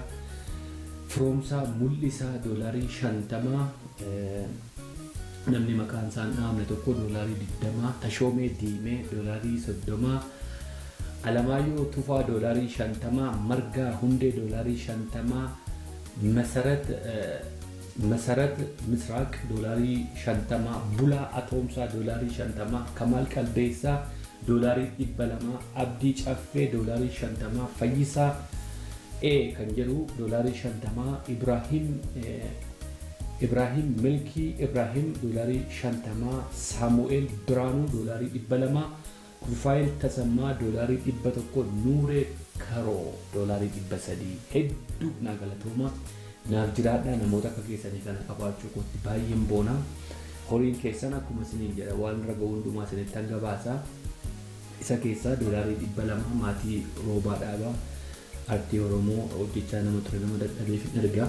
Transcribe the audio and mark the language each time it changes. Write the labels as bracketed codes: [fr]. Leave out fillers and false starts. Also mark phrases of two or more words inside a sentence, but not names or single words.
[om] Firoomsaa Mul'isaa doolaarii 50. Namni maqaan isaan dhaamne tokko doolaarii 20. Tashoomee Diimee doolaarii 30. Alamaayyoo Tufaa doolaarii 50. Margaa Hundee doolaarii 50. መሰረት ምስራቅ ዶላሪ 50 ቡላ አቶምሳ ዶላሪ 50 ከማል ቀልቤሳ ዶላሪ 200 አብዲ ጨፌ ዶላሪ 50 ፈይሳ ከንጀሩ ዶላሪ 50 ኢብራሂም መልኪ ኢብራሂም ዶላሪ 50 ሳሙኤል ብራኑ ዶላሪ 200 ሩፋኤል ተሰማ ዶላሪ 100 ኑሬ ከሮ ዶላሪ 100 ሄዱ ናገለቶማ naaf jiraadha namoota akka keessanii kana qabaachuu kootti baay'een boona. Horiin keessan akkuma isiniin jedha waan raga hundumaa isinitti hangabaasaa. Isa keessaa doolaarii 200 maatii Roobaa Dhaabaa aartii Oromoo hojjechaa nama ture nama dadhabeef ergaa.